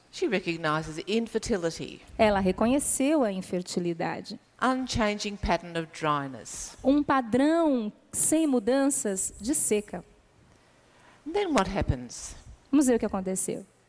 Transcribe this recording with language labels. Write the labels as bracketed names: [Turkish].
[English] She recognizes infertility, [Portuguese] Ela reconheceu a infertilidade. [English] unchanging pattern of dryness. [Portuguese] Um padrão sem mudanças de seca. [English] And then what happens? [Portuguese] Vamos ver o que aconteceu.